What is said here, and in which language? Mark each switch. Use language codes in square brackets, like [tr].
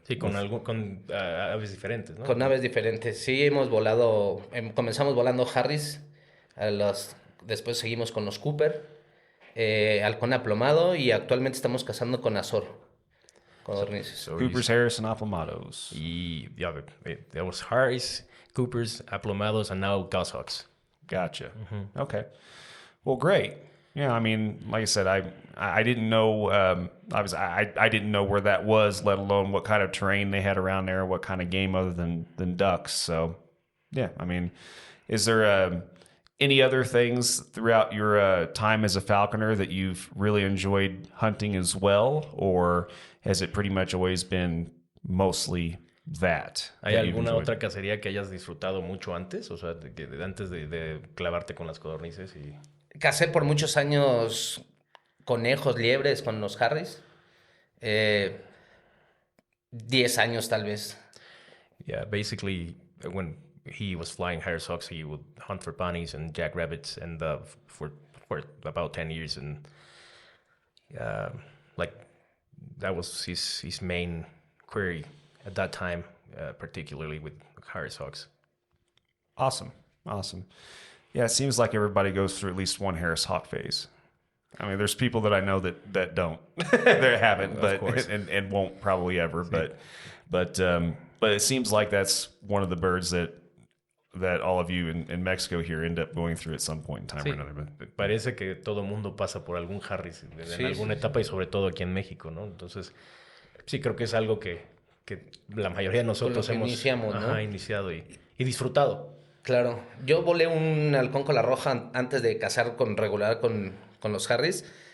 [es] Sí, con aves diferentes, ¿no? Con aves diferentes. Sí, hemos volado, comenzamos volando Harris, después seguimos con los Cooper, halcón aplomado y actualmente estamos cazando con Azor, codornices. [en] Coopers, Harris, and Aplomados. Yeah, there was Harris, Coopers, Aplomados, and now Goshawks. Gotcha. Mm-hmm. Okay. Well, great. Yeah, I mean, like I said, I didn't know I didn't know where that was, let alone what kind of terrain they had around there, what kind of game other than ducks. So, yeah, I mean, is there any other things throughout your time as a falconer that you've really enjoyed hunting as well, or has it pretty much always been mostly that? [es] ¿Hay alguna otra cacería que hayas disfrutado mucho antes? O sea, antes de clavarte con las codornices y... Cacé por muchos años conejos, liebres con los Harris. 10 años tal vez. [en] Yeah, basically when he was flying Harris-Hawks, he would hunt for bunnies and jackrabbits, and for about 10 years, and like that was his main query at that time, particularly with Harris-Hawks. Awesome. Yeah, it seems like everybody goes through at least one Harris Hawk phase. I mean, there's people that I know that don't, that haven't, but and won't probably ever. But it seems like that's one of the birds that all of you in Mexico here end up going through at some point in time or another. But [es] parece que todo mundo pasa por algún Harris en alguna etapa y sobre todo aquí en México, ¿no? Entonces, sí creo que es algo que la mayoría de nosotros hemos iniciado y disfrutado. Claro, yo volé un halcón cola roja antes de cazar regular con los Harris.